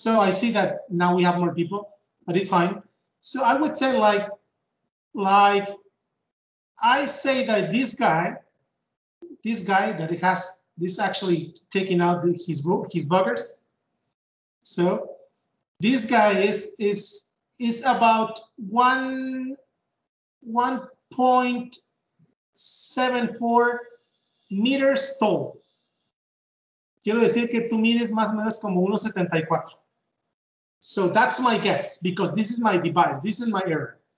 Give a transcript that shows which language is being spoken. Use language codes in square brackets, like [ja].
[en] So I see that now we have more people, but it's fine. So I would say like I say that this guy that has this actually taking out his buggers. So this guy is about 1.74 meters tall. [es] Quiero decir que tú mides más o menos como 1.74. [en] So that's my guess because this is my device. This is my error.